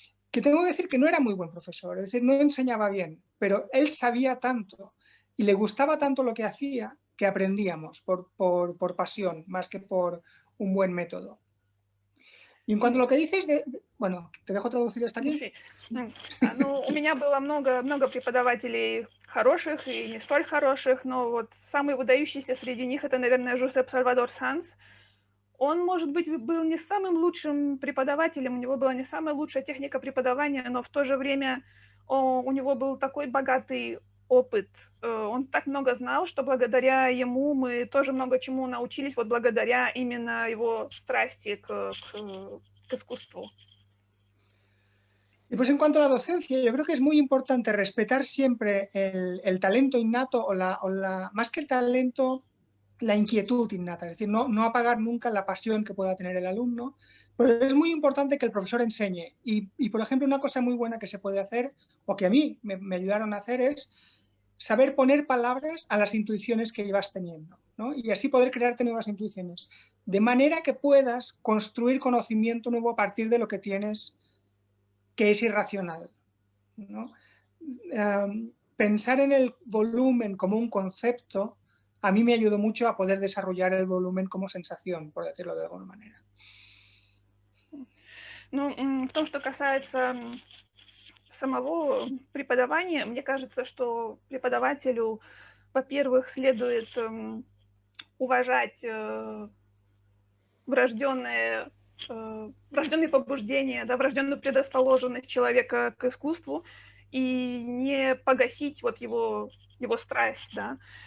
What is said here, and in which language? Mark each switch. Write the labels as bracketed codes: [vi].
[es] Que tengo que decir que no era muy buen profesor, es decir, no enseñaba bien, pero él sabía tanto y le gustaba tanto lo que hacía que aprendíamos por pasión, más que por un buen método. Y en cuanto a lo que dices, bueno, te dejo traducir hasta aquí. Sí. [ru] Ну, у меня было много преподавателей хороших и не столь хороших, но вот самый выдающийся среди них это, наверное, Жозеп Сальвадор Санс. Он, может быть, был не самым лучшим преподавателем, у него была не самая лучшая техника преподавания, но в то же время у него был такой богатый опыт. Он так много знал, что благодаря ему мы тоже много чему научились, вот благодаря именно его страсти к искусству. [es] Y pues en cuanto a la docencia, yo creo que es muy importante respetar siempre el talento innato más que el talento, la inquietud innata, es decir, no apagar nunca la pasión que pueda tener el alumno, pero es muy importante que el profesor enseñe. Y por ejemplo, una cosa muy buena que se puede hacer, o que a mí me ayudaron a hacer, es saber poner palabras a las intuiciones que ibas teniendo, ¿no? Y así poder crearte nuevas intuiciones, de manera que puedas construir conocimiento nuevo a partir de lo que tienes que es irracional, ¿no? Pensar en el volumen como un concepto a mí me ayudó mucho a poder desarrollar el volumen como sensación, por decirlo de alguna manera. [ru] Ну, в том, что касается самого преподавания, мне кажется, что преподавателю, во-первых, следует уважать врожденные побуждения, да, врожденную предрасположенность человека к искусству и не погасить вот его страсть, да.